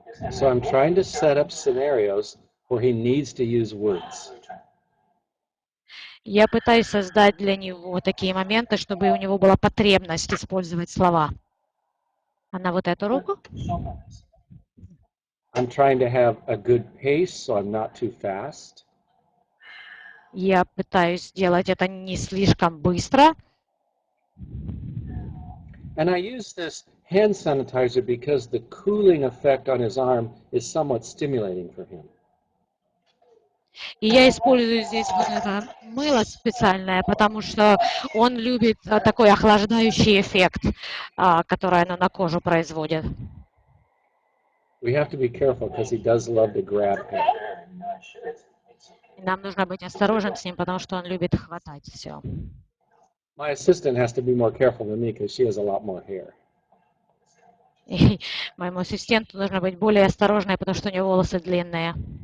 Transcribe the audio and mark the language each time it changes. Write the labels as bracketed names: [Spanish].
[English] So I'm trying to set up scenarios where he needs to use words. [Russian] Я пытаюсь создать для него такие моменты, чтобы у него была потребность использовать слова. А на вот эту руку? [English] I'm trying to have a good pace, so I'm not too fast. [Russian] Я пытаюсь сделать это не слишком быстро. [English] And I use this hand sanitizer because the cooling effect on his arm is somewhat stimulating for him. [Russian] И я использую здесь вот это мыло специальное, потому что он любит такой охлаждающий эффект, который оно на кожу производит. [English] We have to be careful because he does love to grab hair. [Russian] И нам нужно быть осторожным с ним, потому что он любит хватать все. [English] My assistant has to be more careful than me because she has a lot more hair. [Russian] И моему ассистенту нужно быть более осторожной, потому что у него волосы длинные.